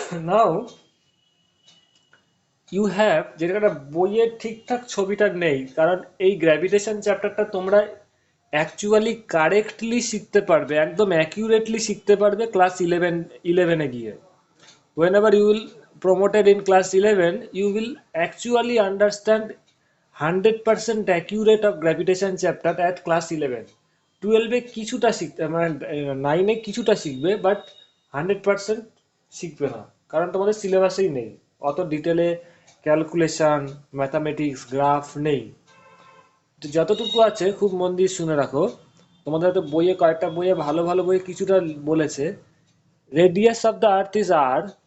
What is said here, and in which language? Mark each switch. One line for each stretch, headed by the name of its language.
English: now you have,
Bangla: যেটা বইয়ের ঠিকঠাক ছবিটা নেই, কারণ এই গ্র্যাভিটেশন চ্যাপ্টারটা তোমরা অ্যাকচুয়ালি কারেক্টলি শিখতে পারবে, একদম অ্যাকিউরেটলি শিখতে পারবে ক্লাস ইলেভেনে গিয়ে।
English: whenever you will promoted in class 11, you will actually understand 100% accurate of gravitation chapter at class 11।
Bangla: 12 এ কিছুটা শিখতে মানে 9 এ কিছুটা শিখবে, বাট 100% শিখবে না, কারণ তোমাদের সিলেবাসেই নেই অত ডিটেলে ক্যালকুলেশন, ম্যাথামেটিক্স, গ্রাফ নেই। তো যতটুকু আছে খুব মন দিয়ে শুনে রাখো। তোমাদের হয়তো বইয়ে কয়েকটা বইয়ে ভালো ভালো বইয়ে কিছুটা বলেছে,
English: Radius of the earth is R.